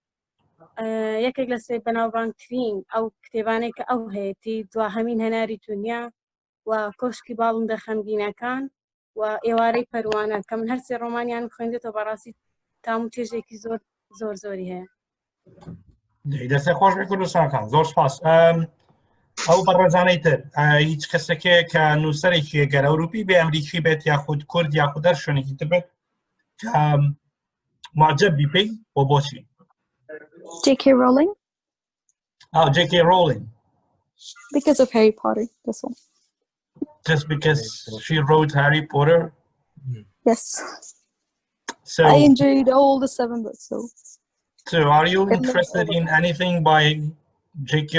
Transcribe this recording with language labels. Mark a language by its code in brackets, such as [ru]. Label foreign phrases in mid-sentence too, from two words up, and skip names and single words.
[ckb] یەکێک لە سێ بەناوبانگترین ئەو کتێبانەی کە ئەو هەیەی دواهەمین هەناری دنیا و کۆشکی باڵندە خەمگینەکان و ئێوارەی پەروانە کە من هەرسێ ڕۆمانیان خوێندێتەوە بەڕاستی تام و تێژێکی زۆر زۆری هەیە دەستێ خۆش بێ کوردستانەکان زۆر سپاس ئەو بەڕێزانەی تر هیچ کەسێکەیە کە نووسەرێکی گەر ئەوروپی بێ ئەمریکی بێت یاخود کورد یاخود هەر شوێنێکی تر بێت کە معجب بی پێی بۆ بۆچی [en] J.K. Rowling? J.K. Rowling. Because of Harry Potter, this one. Just because she wrote Harry Potter? Yes. So I enjoyed all the 7 books, So are you interested in anything by J.K.